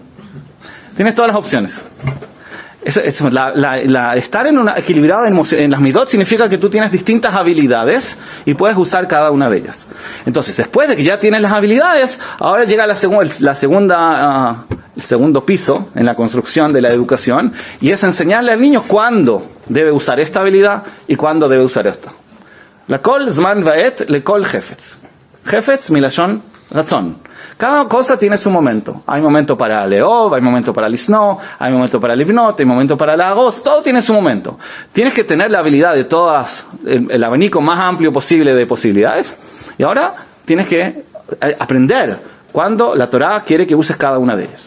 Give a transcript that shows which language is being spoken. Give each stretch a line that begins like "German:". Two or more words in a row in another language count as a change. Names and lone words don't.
Spanish: Tienes todas las opciones. Estar equilibrado en las midot significa que tú tienes distintas habilidades y puedes usar cada una de ellas. Entonces, después de que ya tienes las habilidades, ahora llega el segundo piso en la construcción de la educación, y es enseñarle al niño cuándo debe usar esta habilidad y cuándo debe usar esta.
Hebrew: לכל זמן ועת לכל חפץ. חפץ מלשון רצון.
Spanish: Cada cosa tiene su momento. Hay momento para leov, hay momento para lisno, hay momento para livnot, hay momento para lagos, todo tiene su momento. Tienes que tener la habilidad de todas, el abanico más amplio posible de posibilidades, y ahora tienes que aprender cuándo la Torá quiere que uses cada una de ellas.